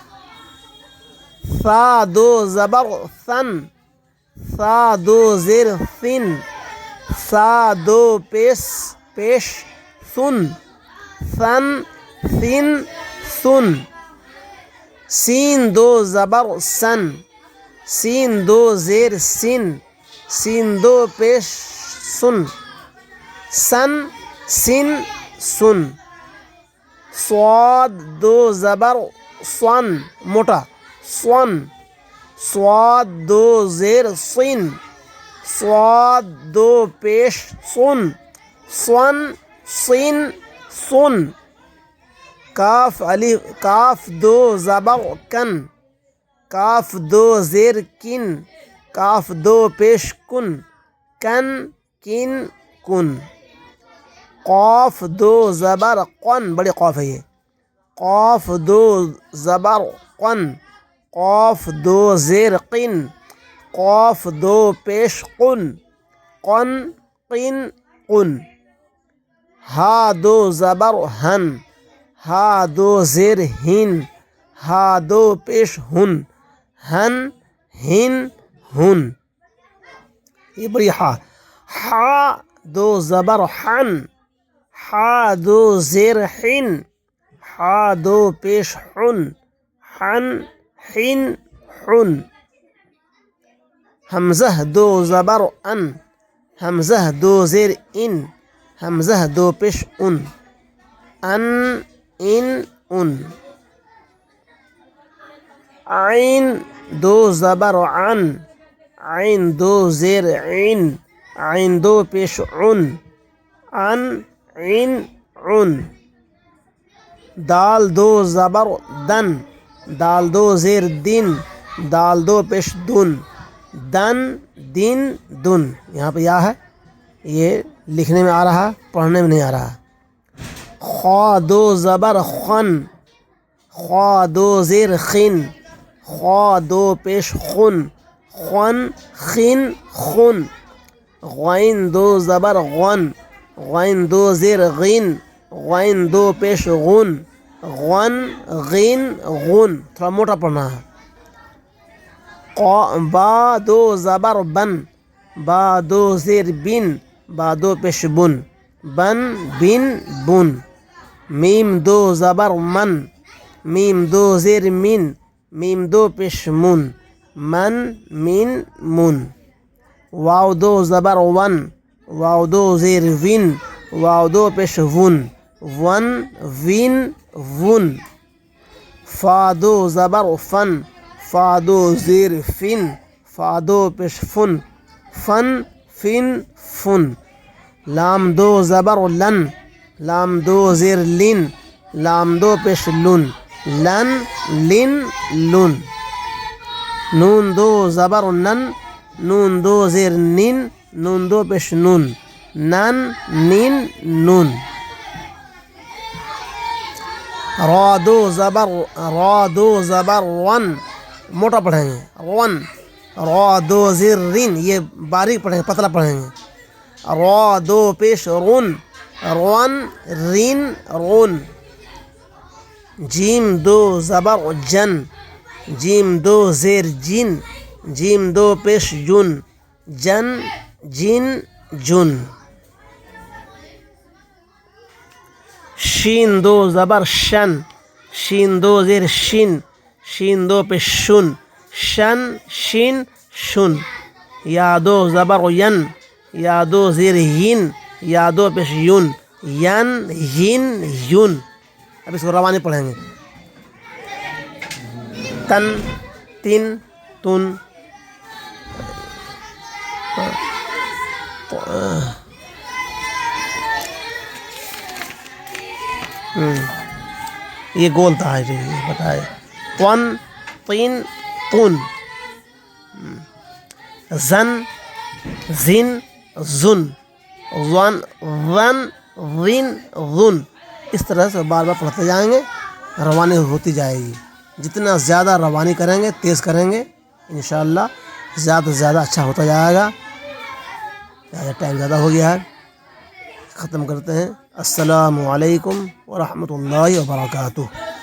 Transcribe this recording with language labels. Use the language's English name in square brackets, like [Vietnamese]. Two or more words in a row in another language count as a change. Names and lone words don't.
[Urdu] ثا دو زبر ثن، ثا دو زیر ثن، ثا دو پیش ثن، ثن ثن ثن. سین دو زبر سن، سین دو زیر سن، سین دو پیش سن، سن سن سن. صاد دو زبر صن، موٹا صن، صاد دو زیر صن، صاد دو پیش صن، صن صن صن. کاف دو زبر کن، کاف دو زیر کن، کاف دو پیش کن، کن کن کن. قاف دو زبر قن، بڑی قاف ہے یہ، قاف دو زبر قن، قاف دو زیر قن، قاف دو پیش قن، قن قن قن. ہا دو زبر ہن، ہا دو زیر ہن، ہا دو پیش ہن، ہن ہن ہن. یہ بڑی ہا. ہا دو زبر حن، ہا دو زیر حن، ہا دو پیش حن، حن حن حن. حمزہ دو زبر ان، حمزہ دو زیر ان، حمزہ دو پیش ان، ان ان ان. عین دو زبر عن، عین دو زیر عین، عین دو پیش عن، عن عین عن. دال دو زبر دن، دال دو زیر دن، دال دو پیش دن، دن دن دن. یہاں پہ یا ہے، یہ لکھنے میں آ رہا، پڑھنے میں نہیں آ رہا. خا دو زبر خن، خا دو زیر خن، خا دو پیش خن، خن خن خن. غین دو زبر غن، غین دو زیر غین، غین دو پیش غن، غن غین غن. تھوڑا موٹا پڑھنا ہے. با دو زبر بن، با دو زیر بن، با دو پیش بن، بن بن بن. میم دو زبر من، میم دو زیر من، میم دو پیش من، من من من. واو دو زبر ون، واو دو زیر ون، واو دو پیش ون، ون ون ون. فا دو زبر فن، فا دو زیر فن، فا دو پیش فن، فن فن فن. لام دو زبر لن، لام دو زیر لن، لام دو پیش لن، لن لن لن. نون دو زبر نن، نون دو زیر نن، نون دو پیش نن، نن نن نن. را دو زبر ون، موٹا پڑھیں گے ون. را دو زیر رن، یہ باریک پڑھیں گے، پتلا پڑھیں گے. را دو پیش رن، رن رن رن. جیم دو زبر جن، جیم دو زیر جن، جیم دو پیش جن، جن جن جن. شین دو زبر شن، شین دو زیر شن، شین دو پیش شن، شن شن شن. یا دو زبر ین، یا دو زیر ین، یا دو پیش یون، ین ین یون. اب اس کو روانی پڑھیں گے. تن تن تن. یہ گول تھا بتائے. تن تین تن. زن زن زن ون ون ون ظن. اس طرح سے بار بار پڑھتے جائیں گے، روانی ہوتی جائے گی. جتنا زیادہ روانی کریں گے، تیز کریں گے، انشاءاللہ زیادہ سے زیادہ اچھا ہوتا جائے گا. ٹائم زیادہ ہو گیا ہے، ختم کرتے ہیں. [Arabic] السلام علیکم ورحمۃ اللہ وبرکاتہ.